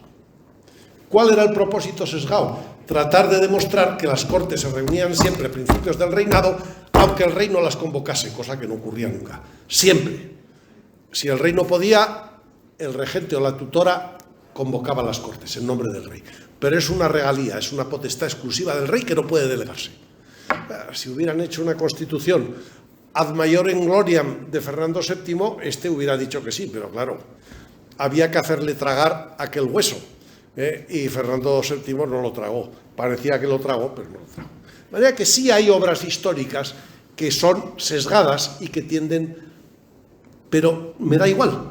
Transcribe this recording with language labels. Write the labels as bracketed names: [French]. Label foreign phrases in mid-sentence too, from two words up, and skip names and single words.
[Spanish] ¿Cuál era el propósito sesgado? Tratar de demostrar que las Cortes se reunían siempre a principios del reinado, aunque el rey no las convocase, cosa que no ocurría nunca. Siempre. Si el rey no podía, el regente o la tutora convocaba las Cortes en nombre del rey. Pero es una regalía, es una potestad exclusiva del rey que no puede delegarse. Si hubieran hecho una constitución [Latin] ad maiorem gloriam [Spanish] de Fernando VII, este hubiera dicho que sí, pero claro, había que hacerle tragar aquel hueso, y Fernando VII no lo tragó. Parecía que lo tragó, pero no lo tragó. De manera que sí hay obras históricas que son sesgadas y que tienden, pero me da igual.